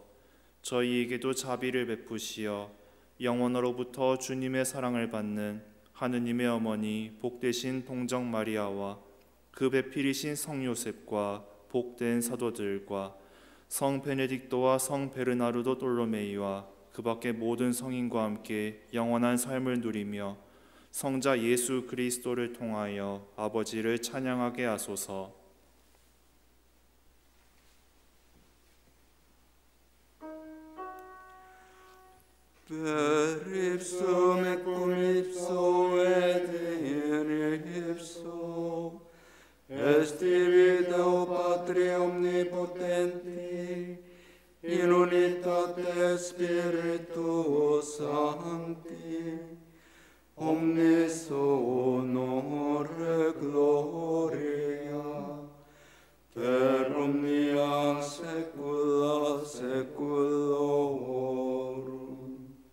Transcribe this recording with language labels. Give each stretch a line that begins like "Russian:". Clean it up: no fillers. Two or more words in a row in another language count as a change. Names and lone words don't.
Korean: 저희에게도 자비를 베푸시어 영원으로부터 주님의 사랑을 받는 하느님의 어머니 복되신 동정 마리아와 그 배필이신 성 요셉과 복된 사도들과 성 베네딕토와 성 베르나르도 돌로메이와 그 밖의 모든 성인과 함께 영원한 삶을 누리며 성자 예수 그리스도를 통하여 아버지를 찬양하게 하소서.
Latin: Per ipsum et cum ipso et in ipso est Deo Patri omnipotenti in unitate Spiritus Sancti omnis honor gloria per omnia saecula saeculorum.